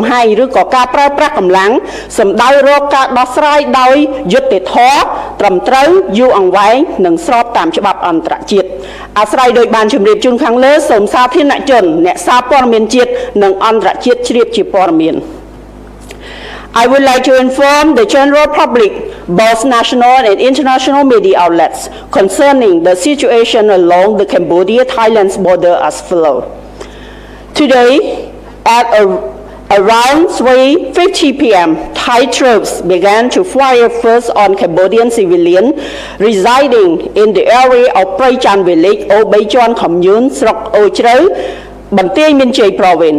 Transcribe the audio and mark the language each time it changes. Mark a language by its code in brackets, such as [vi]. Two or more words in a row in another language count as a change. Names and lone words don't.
[km] ហែងឬក៏ការប្រើប្រាស់កម្លាំងសម្ដៅរកការដោះស្រាយដោយយុត្តិធម៌ត្រឹមត្រូវយូរអង្វែងនិងស្របតាមច្បាប់អន្តរជាតិអាស្រ័យដោយបានជម្រាបជូនខាងលើសូមសាធារណជនអ្នកសារព័ត៌មានជាតិនិងអន្តរជាតិជ្រាបជាព័ត៌មាន [en] I would like to inform the general public, both national and international media outlets, concerning the situation along the Cambodia-Thailand border as follows. Today, at around 3:50 p.m., Thai troops began to fire first on Cambodian civilians residing in the area of Praychan village, Obeichuan commune, Srok Ochreu, Bantiay Minchey province.